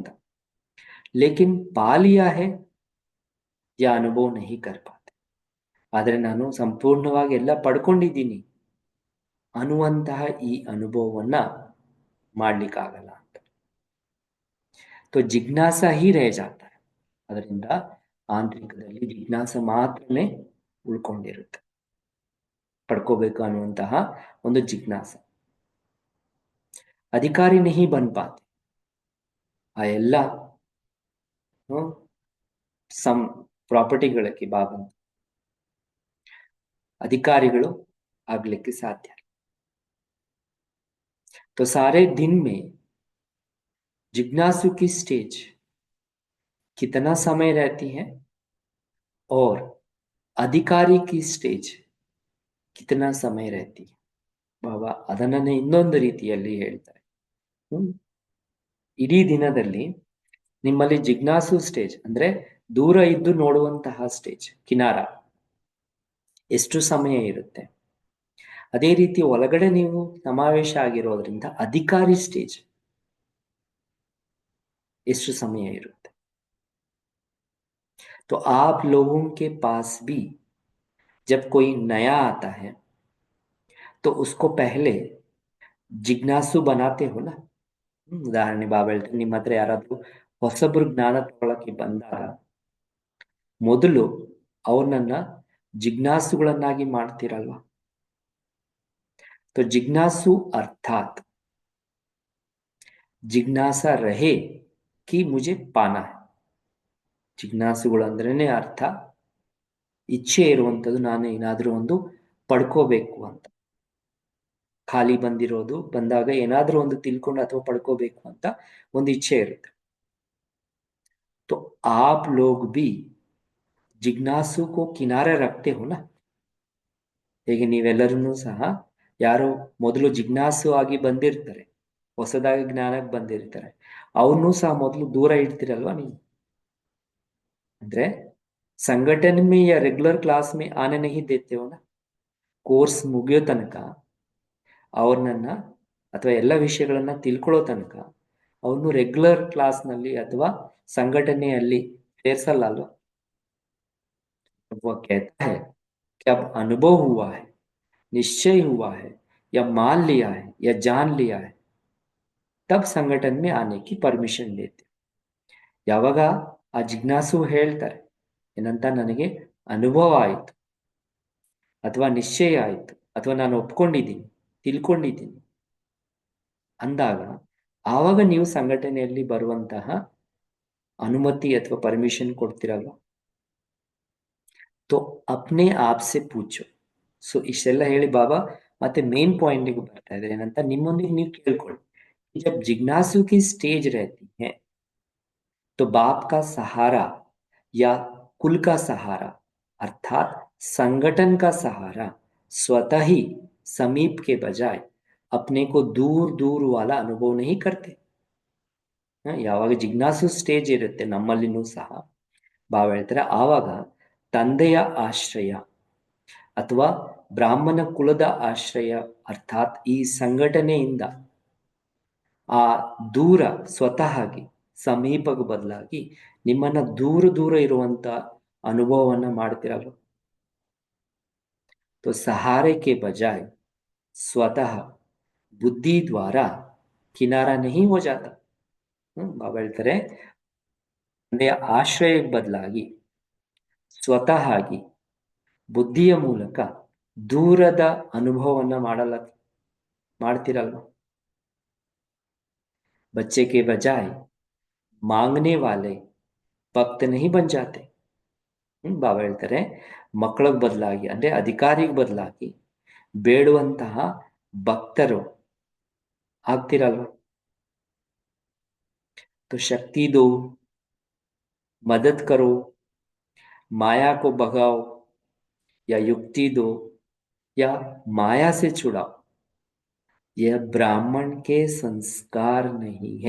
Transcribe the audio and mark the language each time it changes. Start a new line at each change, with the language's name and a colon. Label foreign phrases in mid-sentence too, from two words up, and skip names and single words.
Hindi: लेकिन पा लिया है या अनुभव नहीं कर पाते,
Kannada: ಆದ್ರೆ ನಾನು ಸಂಪೂರ್ಣವಾಗಿ ಎಲ್ಲ ಪಡ್ಕೊಂಡಿದ್ದೀನಿ ಅನ್ನುವಂತಹ ಈ ಅನುಭವವನ್ನ ಮಾಡ್ಲಿಕ್ಕಾಗಲ್ಲ ಅಂತ.
Hindi: तो जिज्ञासा ही रह जाता है,
Kannada: ಅದರಿಂದ ಆಂತರಿಕದಲ್ಲಿ ಜಿಜ್ಞಾಸ ಮಾತ್ರನೇ ಉಳ್ಕೊಂಡಿರುತ್ತೆ, ಪಡ್ಕೋಬೇಕು ಅನ್ನುವಂತಹ ಒಂದು ಜಿಜ್ಞಾಸ.
Hindi: अधिकारी नहीं बन पाते,
Kannada: ಆ ಎಲ್ಲ ಸಮ್ ಪ್ರಾಪರ್ಟಿಗಳಿಗೆ ಬಾಬನ್ ಅಧಿಕಾರಿಗಳು ಆಗ್ಲಿಕ್ಕೆ ಸಾಧ್ಯ.
Hindi: तो सारे दिन में जिज्ञासु की स्टेज कितना समय रहती है और अधिकारी की स्टेज कितना समय रहती है.
Kannada: ಬಾಬಾ ಅದನ್ನೇ ಇನ್ನೊಂದು ರೀತಿಯಲ್ಲಿ ಹೇಳ್ತಾರೆ. ಇಡೀ ದಿನದಲ್ಲಿ ನಿಮ್ಮಲ್ಲಿ ಜಿಜ್ಞಾಸು ಸ್ಟೇಜ್ ಅಂದ್ರೆ ದೂರ ಇದ್ದು ನೋಡುವಂತಹ ಸ್ಟೇಜ್ ಕಿನಾರ ಎಷ್ಟು ಸಮಯ ಇರುತ್ತೆ, ಅದೇ ರೀತಿ ಒಳಗಡೆ ನೀವು ಸಮಾವೇಶ ಆಗಿರೋದ್ರಿಂದ ಅಧಿಕಾರಿ ಸ್ಟೇಜ್ ಎಷ್ಟು ಸಮಯ ಇರುತ್ತೆ.
Hindi: तो आप लोगों के पास भी जब कोई नया आता है तो उसको पहले जिज्ञासु बनाते हो ना.
Kannada: ಉದಾಹರಣೆ ಬಾಬಾ ಹೇಳ್ತಾರೆ, ನಿಮ್ಮ ಹತ್ರ ಯಾರಾದ್ರೂ ಹೊಸಬ್ರು ಜ್ಞಾನ ತಗೊಳಕ್ಕೆ ಬಂದಾಗ ಮೊದಲು ಅವ್ರನ್ನ ಜಿಜ್ಞಾಸುಗಳನ್ನಾಗಿ ಮಾಡ್ತಿರಲ್ವಾ.
Hindi: तो जिज्ञासु अर्थात जिज्ञासा रहे कि मुझे पाना है.
Kannada: ಜಿಜ್ಞಾಸುಗಳು ಅಂದ್ರೇನೆ ಅರ್ಥ ಇಚ್ಛೆ ಇರುವಂಥದ್ದು, ನಾನು ಏನಾದ್ರೂ ಒಂದು ಪಡ್ಕೋಬೇಕು ಅಂತ. ಖಾಲಿ ಬಂದಿರೋದು ಬಂದಾಗ ಏನಾದ್ರೂ ಒಂದು ತಿಳ್ಕೊಂಡು ಅಥವಾ ಪಡ್ಕೋಬೇಕು ಅಂತ ಒಂದು ಇಚ್ಛೆ ಇರುತ್ತೆ.
Hindi: तो आप लोग भी जिज्ञासु को किनारे रखते हो ना.
Kannada: ಹೇಗೆ ನೀವೆಲ್ಲರೂ ಸಹ ಯಾರೋ ಮೊದಲು ಜಿಜ್ಞಾಸು ಆಗಿ ಬಂದಿರ್ತಾರೆ, ಹೊಸದಾಗಿ ಜ್ಞಾನಕ್ಕೆ ಬಂದಿರ್ತಾರೆ, ಅವನ್ನೂ ಸಹ ಮೊದಲು ದೂರ ಇಡ್ತೀರಲ್ವಾ ನೀವು. ಅಂದ್ರೆ ಸಂಘಟನೆ
Hindi: में या रेगुलर क्लास में आने नहीं देते हो ना.
Kannada: ಕೋರ್ಸ್ ಮುಗಿಯೋ ತನಕ ಅವ್ರನ್ನ ಅಥವಾ ಎಲ್ಲ ವಿಷಯಗಳನ್ನ ತಿಳ್ಕೊಳ್ಳೋ ತನಕ ಅವನು ರೆಗ್ಯುಲರ್ ಕ್ಲಾಸ್ನಲ್ಲಿ ಅಥವಾ ಸಂಘಟನೆಯಲ್ಲಿ ಸೇರ್ಸಲ್ಲ ಅಲ್ವಾ.
Hindi: वह कहता है कि अब अनुभव हुआ है, निश्चय हुआ है, या मान लिया है, या जान लिया है, तब संगठन में आने की परमिशन लेते.
Kannada: ಯಾವಾಗ ಆ ಜಿಜ್ಞಾಸು ಹೇಳ್ತಾರೆ, ಏನಂತ, ನನಗೆ ಅನುಭವ ಆಯಿತು, ಅಥವಾ ನಿಶ್ಚಯ ಆಯಿತು, ಅಥವಾ ನಾನು ಒಪ್ಕೊಂಡಿದ್ದೀನಿ, ತಿಳ್ಕೊಂಡಿದ್ದೀನಿ ಅಂದಾಗ, ಆವಾಗ ನೀವು ಸಂಘಟನೆಯಲ್ಲಿ ಬರುವಂತಹ ಅನುಮತಿ ಅಥವಾ ಪರ್ಮಿಷನ್ ಕೊಡ್ತಿರಲ್ವ.
Hindi: तो अपने आप से पूछो.
Kannada: ಸೊ ಇಷ್ಟೆಲ್ಲ ಹೇಳಿ ಬಾಬಾ ಮತ್ತೆ
English: main pointಗೆ
Kannada: ಬರ್ತಾ ಇದ್ದಾರೆ, ಏನಂತ, ನಿಮ್ಮೊಂದಿಗೆ ನೀವು ಕೇಳ್ಕೊಳ್ಳಿ.
Hindi: जब जिज्ञासु की स्टेज रहती है तो बाप का सहारा या कुल का सहारा अर्थात संगठन का सहारा स्वतः ही समीप के बजाय अपने को दूर दूर वाला अनुभव नहीं करते.
Kannada: ಯಾವಾಗ ಜಿಜ್ಞಾಸು ಸ್ಟೇಜ್ ಇರುತ್ತೆ ನಮ್ಮಲ್ಲಿನೂ ಸಹ, ಬಾವ ಹೇಳ್ತಾರೆ, ಆವಾಗ ತಂದೆಯ ಆಶ್ರಯ ಅಥವಾ ಬ್ರಾಹ್ಮಣ ಕುಲದ ಆಶ್ರಯ ಅರ್ಥಾತ್ ಈ ಸಂಘಟನೆಯಿಂದ ಆ ದೂರ ಸ್ವತಃಗಿ ಸಮೀಪಕ್ಕೆ ಬದಲಾಗಿ ನಿಮ್ಮನ್ನ ದೂರ ದೂರ ಇರುವಂತ ಅನುಭವವನ್ನ ಮಾಡ್ತಿರಲ್ಲ.
Hindi: तो सहारे के बजाय स्वतः बुद्धि द्वारा किनारा नहीं हो जाता.
Kannada: ಬಾಬಾ ಹೇಳ್ತಾರೆ, ತಂದೆಯ ಆಶ್ರಯಕ್ಕೆ ಬದಲಾಗಿ ಸ್ವತಃ ಆಗಿ ಬುದ್ಧಿಯ ಮೂಲಕ ದೂರದ ಅನುಭವವನ್ನ ಮಾಡ್ತಿರಲ್ವ.
Hindi: बच्चे के बजाय मांगने वाले भक्त नहीं बन जाते.
Kannada: ಬಾಬಾ ಹೇಳ್ತಾರೆ, ಮಕ್ಕಳಿಗೆ ಬದಲಾಗಿ ಅಂದ್ರೆ ಅಧಿಕಾರಿಗೆ ಬದಲಾಗಿ ಬೇಡುವಂತಹ ಭಕ್ತರು ಆಗ್ತಿರಲ್ವ.
Hindi: तो शक्ति दो, मदद करो, माया को भगाओ, या युक्ति दो, या माया से छुड़ाओ, यह ब्राह्मण के संस्कार नहीं है.